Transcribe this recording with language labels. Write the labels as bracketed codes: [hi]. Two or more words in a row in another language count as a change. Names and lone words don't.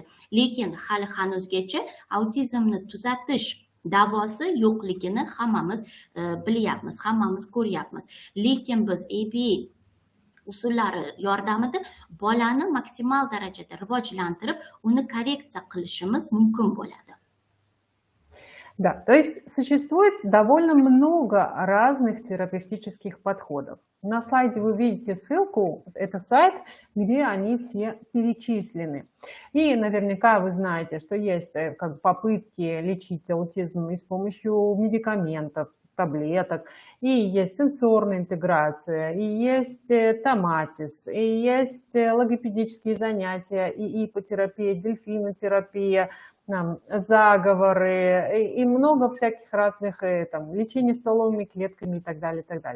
[uz] Lekin hali hanuzgacha autizmni tuzatish davosi yo'qligini hammamiz bilyapmiz, hammamiz ko'ryapmiz. Lekin biz ABA usullari yordamida bolani maksimal darajada rivojlantirib, uni korreksiya qilishimiz mumkin bo'ladi. [ru] Да, то есть существует довольно много разных терапевтических подходов. На слайде вы видите ссылку, это сайт, где они все перечислены. И наверняка вы знаете, что есть попытки лечить аутизм и с помощью медикаментов, таблеток, и есть сенсорная интеграция, и есть томатис, и есть логопедические занятия, и ипотерапия, дельфинотерапия, заговоры и много всяких разных лечений стволовыми клетками и так далее, и так далее.